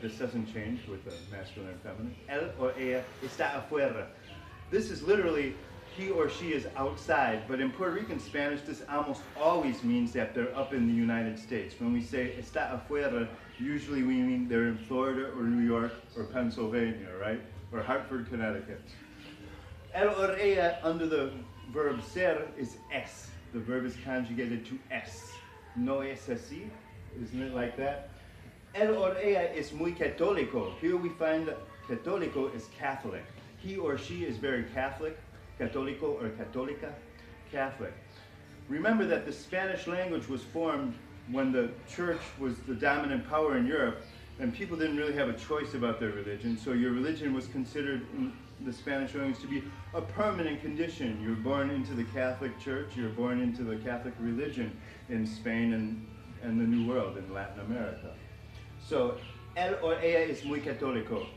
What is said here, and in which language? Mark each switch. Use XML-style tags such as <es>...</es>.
<en>This doesn't change with the masculine and feminine.</en> <es>Él or ella está afuera.</es> <en>This is literally he or she is outside, but in Puerto Rican Spanish, this almost always means that they're up in the United States. When we say</en> <es>está afuera,</es> <en>usually we mean they're in Florida or New York or Pennsylvania, right? Or Hartford, Connecticut.</en> <es>Él or ella</es> <en>under the verb ser is es. The verb is conjugated to es.</en> <es>No es así?</es> <en>Isn't it like that?</en> <es>Él or ella es muy católico.</es> <en>Here we find that católico is Catholic. He or she is very Catholic. Católico or católica, Catholic. Remember that the Spanish language was formed when the church was the dominant power in Europe, and people didn't really have a choice about their religion, so your religion was considered in the Spanish language to be a permanent condition. You're born into the Catholic Church, you're born into the Catholic religion in Spain and the New World in Latin America.</en> <es>So, él or ella es muy católico.</es>